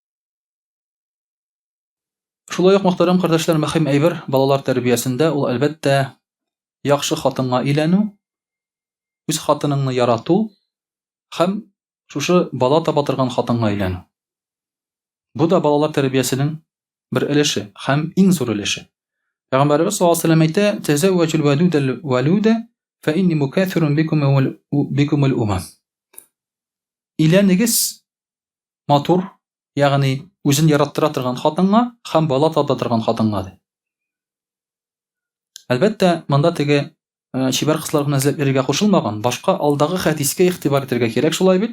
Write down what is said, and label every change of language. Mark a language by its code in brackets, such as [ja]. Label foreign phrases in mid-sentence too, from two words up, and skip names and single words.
[tt] Шулай ук, мөхтәрәм кардәшләр, мөһим әйбер балалар тәрбиясендә ул әлбәттә яхшы хатынга өйләнү, үз хатыныңны ярату һәм шушы бала таба торган хатынга өйләнү. Бу да балалар тәрбиясенең бер өлеше һәм иң зур өлеше. Пәйгамбәрбез [ar] صلى الله عليه وسلم [tt] әйтә: [ar] "تزوجوا الودود الولود فإني مكاثر بكم الأمم." [tt] Өйләнегез матур, ягъни үзен яраттыра торган хатынга һәм бала таба торган хатынга ди. Әлбәттә, монда теге чибәр кызлар гына эзләп йөрергә кушылмаган, башка алдагы хәдискә игътибар итәргә кирәк шулай бит.